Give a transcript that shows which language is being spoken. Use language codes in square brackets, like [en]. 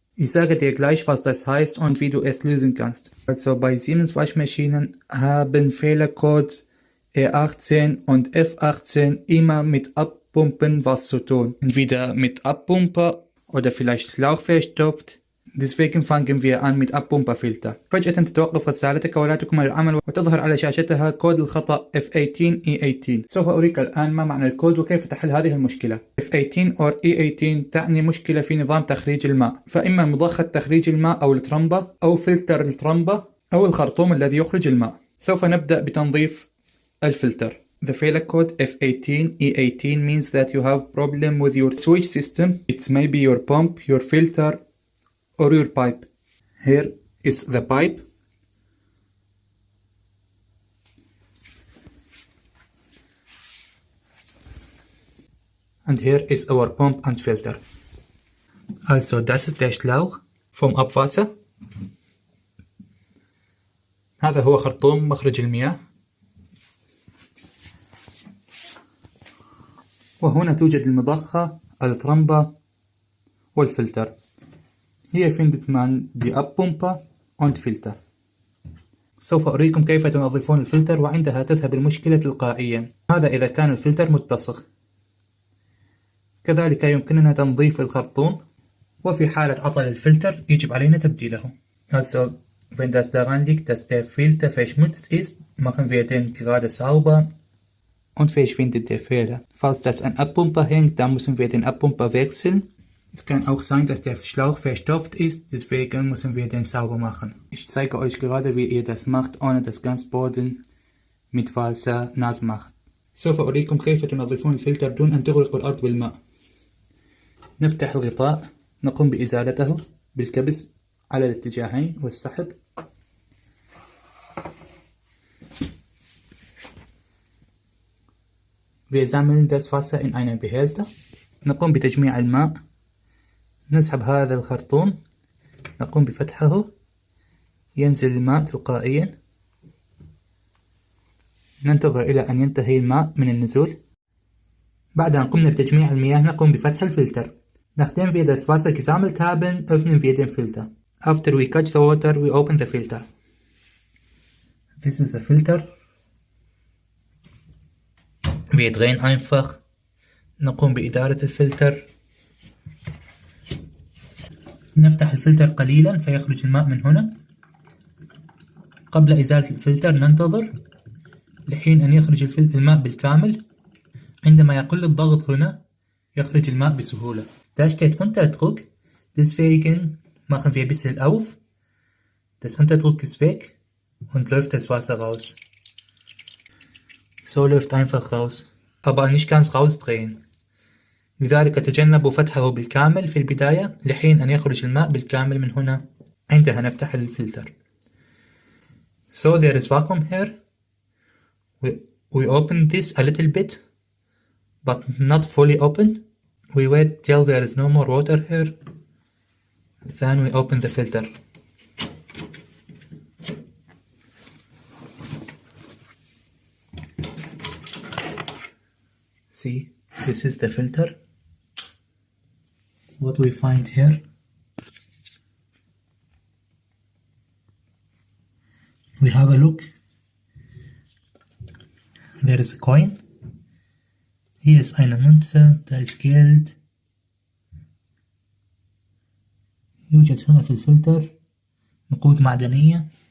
[de] Ich sage dir gleich, was das heißt und wie du es lösen kannst. Also bei Siemens Waschmaschinen haben Fehlercodes E18 und F18 immer mit Abpumpen was zu tun. Entweder mit Abpumper oder vielleicht Schlauch verstopft. deswegen fangen wir an mit Abpumperfilter. [ar] فجأة تتوقف غسالتك ولا تكمل العمل وتظهر على شاشتها كود الخطأ F18E18. سوف أريك الآن ما معنى الكود وكيف تحل هذه المشكلة. F18 or E18 تعني مشكلة في نظام تخريج الماء، فإما مضخة تخريج الماء أو الترمبة أو فلتر الترمبة أو الخرطوم الذي يخرج الماء. سوف نبدأ بتنظيف الفلتر. [en] The failure code F18E18 means that you have problem with your switch system. It's maybe your pump, your filter, or your pipe. Here is the pipe. And here is our pump and filter. [de] Also, das ist der Schlauch vom Abwasser. [ar] هذا هو خرطوم مخرج المياه. وهنا توجد المضخة، الترمبة والفلتر. [de] Hier findet man die Abpumpe und Filter. [ar] سوف أريكم كيف تنظفون الفلتر وعندها تذهب المشكلة تلقائيا. هذا إذا كان الفلتر متسخ. كذلك يمكننا تنظيف الخرطوم، وفي حالة عطل الفلتر يجب علينا تبديله. [de] Also, wenn das daran liegt, dass der Filter verschmutzt ist, machen wir den gerade sauber und verschwindet der Fehler. Falls das an Abpumper hängt, dann müssen wir den Abpumper wechseln. Es kann auch sein, dass der Schlauch verstopft ist, deswegen müssen wir den sauber machen. Ich zeige euch gerade, wie ihr das macht, ohne das ganze Boden mit Wasser nass macht. [ar] سوف أريكم كيف تنظفون الفلتر دون أن تغرقوا الأرض بالماء. نفتح الغطاء، نقوم بإزالته بالكبس على الاتجاهين والسحب. [de] Wir sammeln das Wasser in einen Behälter. [ar] نقوم بتجميع الماء. نسحب هذا الخرطوم، نقوم بفتحه، ينزل الماء تلقائيا. ننتظر إلى أن ينتهي الماء من النزول. بعد أن قمنا بتجميع المياه نقوم بفتح الفلتر. [de] Nachdem wir das Wasser gesammelt haben, öffnen wir den Filter. [en] After we catch the water, we open the filter. This is the filter. [de] Wir drehen einfach. [ar] نقوم بإدارة الفلتر. نفتح الفلتر قليلا فيخرج الماء من هنا. قبل إزالة الفلتر ننتظر لحين أن يخرج الماء بالكامل. عندما يقل الضغط هنا يخرج الماء بسهولة. [de] Da steht Unterdruck, deswegen machen wir ein bisschen auf. Das Unterdruck ist weg und läuft das Wasser raus. So läuft einfach raus, aber nicht ganz rausdrehen. [ar] لذلك تجنبوا فتحه بالكامل في البداية لحين أن يخرج الماء بالكامل من هنا. عندها نفتح الفلتر. [en] So there is vacuum here. We open this a little bit, but not fully open. We wait till there is no more water here. Then we open the filter. See, this is the filter. What we find here. We have a look. There is a coin. [de] Hier ist eine Münze, da ist Geld. [ar] يوجد هنا في الفلتر نقود معدنية.